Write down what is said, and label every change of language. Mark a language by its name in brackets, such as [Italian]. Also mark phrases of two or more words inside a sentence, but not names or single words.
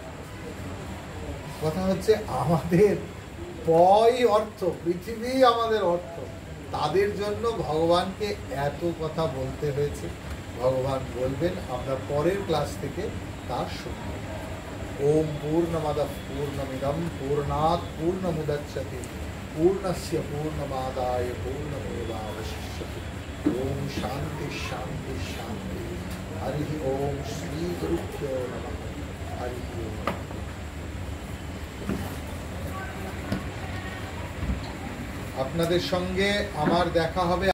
[Bangla] কথা হচ্ছে আমাদের পয় অর্থ, পৃথিবী আমাদের অর্থ, তাদের জন্য ভগবানকে এত কথা বলতে হয়েছে। ভগবান বলবেন, আমরা পরের ক্লাস থেকে তার শুনব। [Sanskrit] ওম পূর্ণমদঃ পূর্ণমিদং পূর্ণাৎ পূর্ণমুদচ্যতে पूर्णस्य पूर्णमादाय पूर्णमेवावशिष्यते। ओम शांति शांति शांति। हरि ओम श्री गुरुभ्यो नमः। हरि ओम। [Bangla] আপনাদের সঙ্গে আমার দেখা হবে